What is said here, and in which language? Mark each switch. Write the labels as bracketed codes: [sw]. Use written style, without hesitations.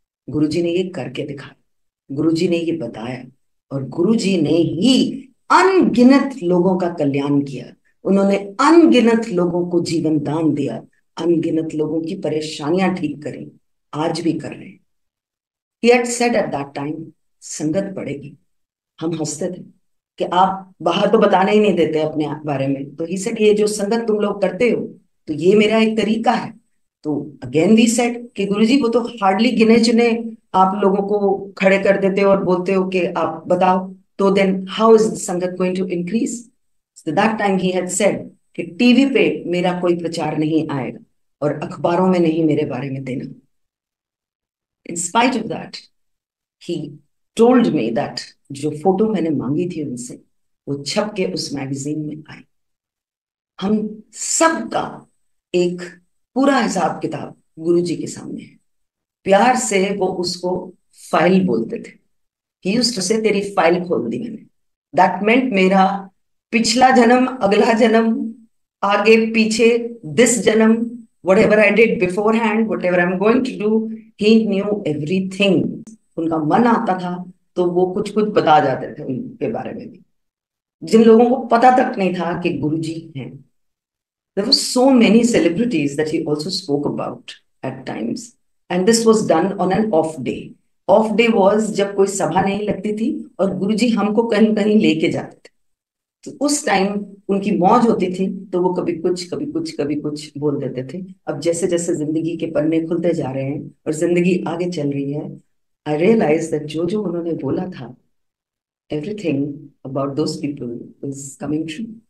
[hi] गुरुजी ने ये करके दिखाया, गुरुजी ने ये बताया, और गुरुजी ने ही अनगिनत लोगों का कल्याण किया। उन्होंने अनगिनत लोगों को जीवन दान दिया, अनगिनत लोगों की परेशानियां ठीक करी, आज भी कर रहे हैं। [en] He had said at that time, [hi] संगत पड़ेगी। हम हंसते थे कि आप बाहर तो बताने ही नहीं देते अपने बारे में, तो [en] he said [hi] ये जो संगत तुम लोग करते हो, तो ये मेरा एक तरीका है। तो [en] again we said [hi] कि गुरुजी वो तो हार्डली गिने चुने आप लोगों को खड़े कर देते हो और बोलते हो कि आप बताओ, तो [en] Then how is संगत going to increase. That time he had said [hi] कि टीवी पे मेरा कोई प्रचार नहीं आएगा और अखबारों में नहीं मेरे बारे में देना। [en] in spite of that he told me that [hi] जो फोटो मैंने मांगी थी उनसे, वो छप के उस मैगजीन में आई। हम सबका एक पूरा हिसाब किताब गुरुजी के सामने है। प्यार से वो उसको फाइल बोलते थे। [en] he used to say [hi] तेरी फाइल खोल दी मैंने। दैट मेंट मेरा पिछला जन्म, अगला जन्म, आगे पीछे, दिस जन्म, whatever I did beforehand, whatever I'm going to do, he knew everything। उनका मन आता था तो वो कुछ कुछ बता जाते थे उनके बारे में भी, जिन लोगों को पता तक नहीं था कि गुरुजी हैं। [en] There were so many celebrities that he also spoke about at times. And this was done on an off day. Off day was [hi] जब कोई सभा नहीं लगती थी और गुरुजी हमको कहीं कहीं लेके जाते थे। तो उस टाइम उनकी मौज होती थी, तो वो कभी कुछ कभी कुछ कभी कुछ बोल देते थे। अब जैसे जैसे जिंदगी के पन्ने खुलते जा रहे हैं और जिंदगी आगे चल रही है, [en] I realise that [hi] जो जो उन्होंने बोला था, [en] everything about those people is coming true।